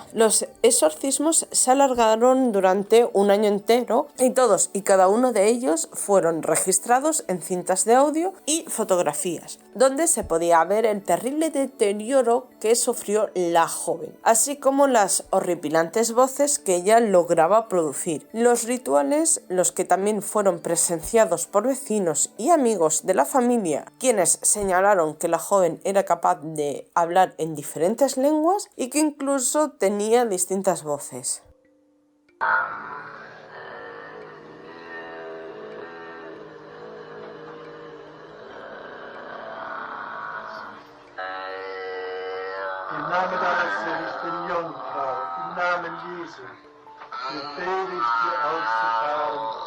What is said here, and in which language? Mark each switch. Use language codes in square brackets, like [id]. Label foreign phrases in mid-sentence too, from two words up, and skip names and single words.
[es] Los exorcismos se alargaron durante un año entero y todos y cada uno de ellos fueron registrados en cintas de audio y fotografías, donde se podía ver el terrible deterioro que sufrió la joven, así como las horripilantes voces que ella lograba producir. Los rituales, los que también fueron presenciados por vecinos y amigos de la familia, quienes señalaron que la joven era capaz de hablar en diferentes lenguas y que incluso tenía distintas voces. [de] Im Namen deines Sohnes, den Jungfrau, im Namen Jesu, befehle ich dir auszufahren